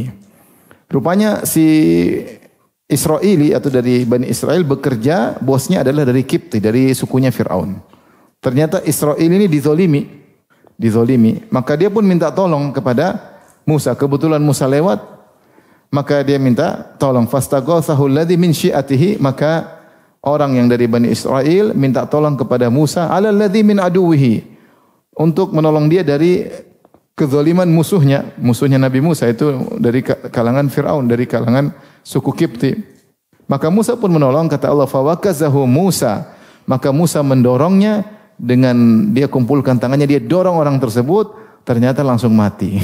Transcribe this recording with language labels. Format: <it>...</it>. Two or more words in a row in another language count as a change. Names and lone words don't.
<id>Rupanya si Israeli atau dari Bani Israel bekerja, bosnya adalah dari Kipti, dari sukunya Fir'aun. Ternyata Israel ini dizalimi. Maka dia pun minta tolong kepada Musa. Kebetulan Musa lewat, maka dia minta tolong.</id> <ar>فاستغاثه الذي من شيعته,</ar> <id>maka orang yang dari Bani Israel minta tolong kepada Musa</id> <ar>على الذي من عدوه,</ar> <id>untuk menolong dia dari kezaliman musuhnya Nabi Musa, itu dari kalangan Fir'aun, dari kalangan suku Kipti. Maka Musa pun menolong, kata Allah, fawakazahu Musa, maka Musa mendorongnya dengan dia kumpulkan tangannya, dia dorong orang tersebut, ternyata langsung mati.</id>